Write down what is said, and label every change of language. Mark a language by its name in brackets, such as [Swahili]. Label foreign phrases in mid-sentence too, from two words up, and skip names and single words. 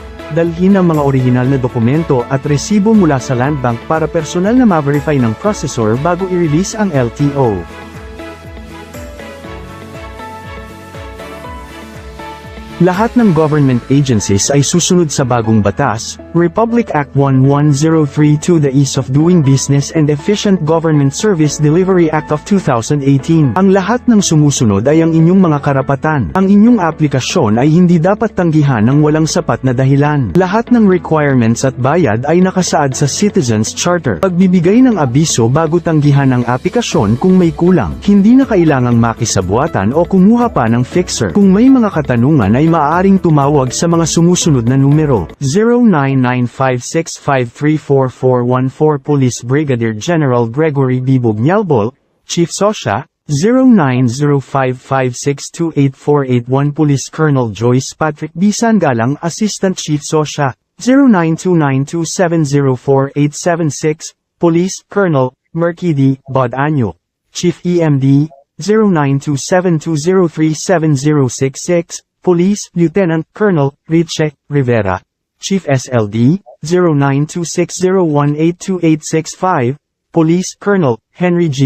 [Filipino] Dalhin ang mga orihinal na dokumento at resibo mula sa Land Bank para personal na ma-verify ng processor bago i-release ang LTO. Lahat ng [English] government agencies [Filipino] ay susunod sa bagong batas, Republic Act 11032, the Ease of Doing Business and Efficient Government Service Delivery Act of 2018. Ang lahat ng sumusunod ay ang inyong mga karapatan. Ang inyong aplikasyon ay hindi dapat tanggihan ng walang sapat na dahilan. Lahat ng requirements at bayad ay nakasaad sa Citizens Charter. Pagbibigay ng abiso bago tanggihan ang aplikasyon kung may kulang. Hindi na kailangang makisabuatan o kumuha pa ng fixer. Kung may mga katanungan ay maaaring tumawag sa mga sumusunod na numero, 0956534414 Police Brigadier General Gregory B. Bugnalbol, Chief Sosya, 090556284881 Police Colonel Joyce Patrick B. Sangalang Assistant Chief Sosya, 0929270486 Police Colonel Merkidi Bodanyo, Chief EMD, 0927203766 Police Lieutenant Colonel Riche Rivera, Chief SLD, 0926018285 Police Colonel Henry G.